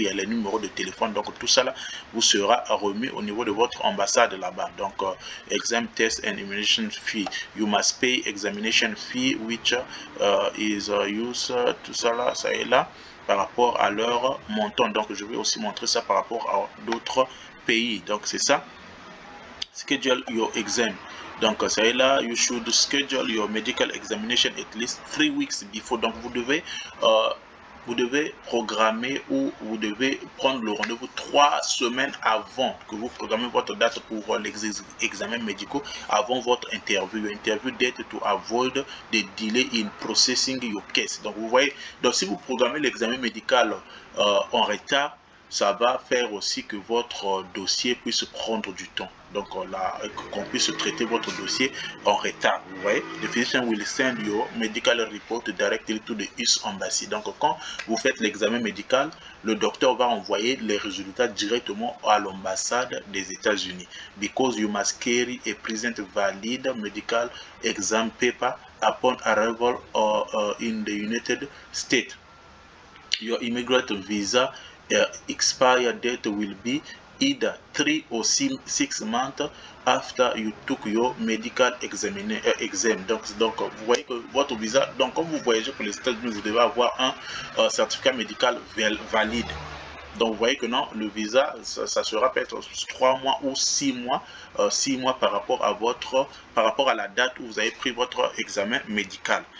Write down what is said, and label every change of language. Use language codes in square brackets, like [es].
[fr] Il y a les numéros de téléphone. Donc tout ça là vous sera remis au niveau de votre ambassade là-bas. [en] Donc exam test and examination fee, you must pay examination fee which is used, [fr] tout ça là, ça est là par rapport à leur montant. Donc je vais aussi montrer ça par rapport à d'autres pays. Donc c'est ça. [en] Schedule your exam. [fr] Donc ça est là, [en] you should schedule your medical examination at least 3 weeks before. [fr] Donc vous devez programmer, ou vous devez prendre le rendez-vous 3 semaines avant que vous programmez votre date pour les examens médicaux, avant votre interview. [en] Interview date to avoid the delay in processing your case. [fr] Donc vous voyez, donc si vous programmez l'examen médical en retard, ça va faire aussi que votre dossier puisse prendre du temps. Donc qu'on puisse traiter votre dossier en retard. Vous voyez, [en] the physician will send your medical report directly to the US Embassy. [fr] Donc quand vous faites l'examen médical, le docteur va envoyer les résultats directement à l'ambassade des États-Unis. [en] Because you must carry a present valid medical exam paper upon arrival in the United States. Your immigrant visa expire date will be either 3 or 6 months after you took your medical exam. [fr] Donc vous voyez que votre visa, donc quand vous voyagez pour les États-Unis, vous devez avoir un certificat médical valide. Donc vous voyez que non, le visa, ça sera peut-être 3 mois ou 6 mois, 6 mois par rapport à la date où vous avez pris votre examen médical.